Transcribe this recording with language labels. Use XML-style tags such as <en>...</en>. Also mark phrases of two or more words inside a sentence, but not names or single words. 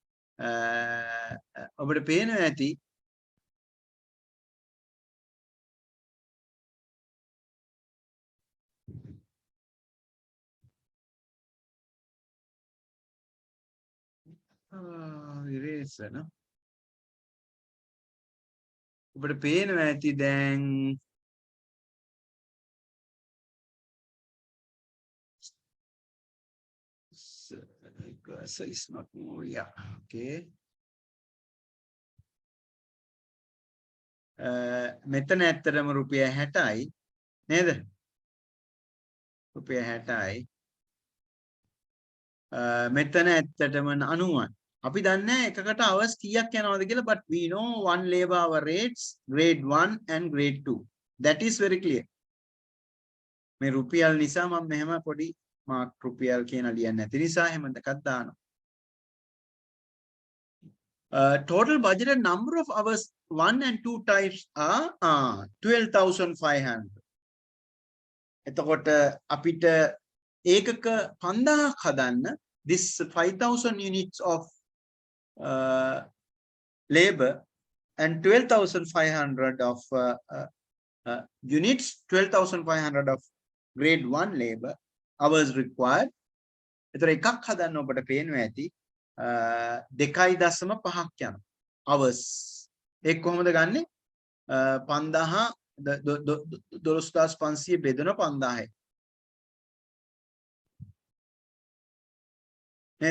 <si>ඔබට පේනවා ඇති eraser no. ඔබට පේනවා ඇති දැන්</si> <en>so it's not more. Yeah, okay.</en> <si>මෙතන ඇත්තටම රුපියල් 60යි නේද? රුපියල් 60යි. මෙතන ඇත්තටම 90යි. අපි දන්නේ එකකට hours කීයක් යනවද කියලා,</si> <en>but we know one labor hour rates grade 1 and grade 2. That is very clear.</en> <si>මේ රුපියල් නිසා මම මෙහෙම පොඩි මාක් රුපියල් කියන ලියන්නේ නැති නිසා එහෙම දෙකක් දානවා.</si> <en>Total budgeted number of hours 1 and 2 types are 12,500.</en> <si>එතකොට අපිට ඒකක 5000ක් හදන්න</si> <en>this 5,000 units of labor and 12,500 of units, 12,500 of grade 1 labor hours required.</en> <si>එතකොට එකක් හදන්න ඔබට පේනවා ඇති 2.5ක් යනවා hours. ඒක කොහොමද ගන්නෙ? 5000 12500 බෙදෙන 5000යි. නේද?</si>